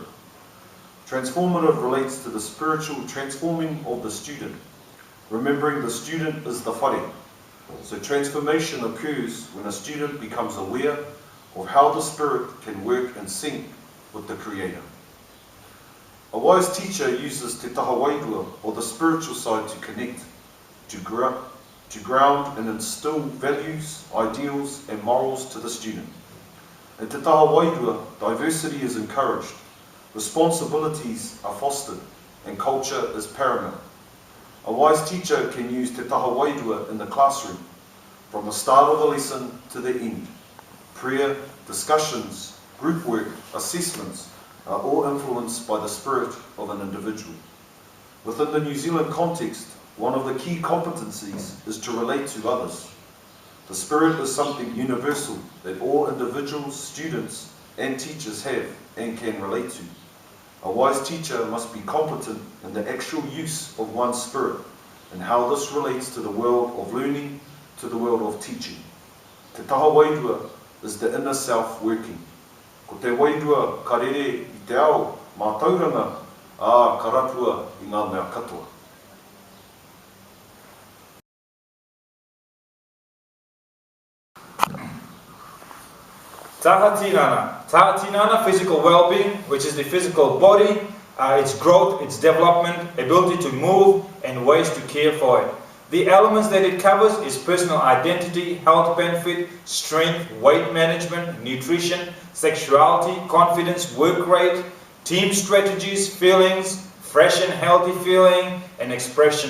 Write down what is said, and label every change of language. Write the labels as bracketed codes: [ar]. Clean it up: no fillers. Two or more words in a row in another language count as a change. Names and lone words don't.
[en] Transformative relates to the spiritual transforming of the student, remembering the student is the whare. So transformation occurs when a student becomes aware of how the spirit can work in sync with the Creator. A wise teacher uses [mi] te taha wairua, [en] or the spiritual side, to connect, to ground and instill values, ideals and morals to the student. In [mi] te taha wairua, [en] diversity is encouraged, responsibilities are fostered, and culture is paramount. A wise teacher can use [mi] te taha wairua [en] in the classroom, from the start of the lesson to the end. Prayer, discussions, group work, assessments are all influenced by the spirit of an individual. Within the New Zealand context, one of the key competencies is to relate to others. The spirit is something universal that all individuals, students, and teachers have and can relate to. A wise teacher must be competent in the actual use of one's spirit and how this relates to the world of learning, to the world of teaching. [mi] Te taha wairua [en] is the inner self working. [mi] Ko te wairua karere I te ao mātauranga, ka rapua I ngā mea katoa. Taha tinana. Taha tinana, [en] physical well-being, which is the physical body, its growth, its development, ability to move, and ways to care for it. The elements that it covers is personal identity, health benefit, strength, weight management, nutrition, sexuality, confidence, work rate, team strategies, feelings, fresh and healthy feeling, and expression.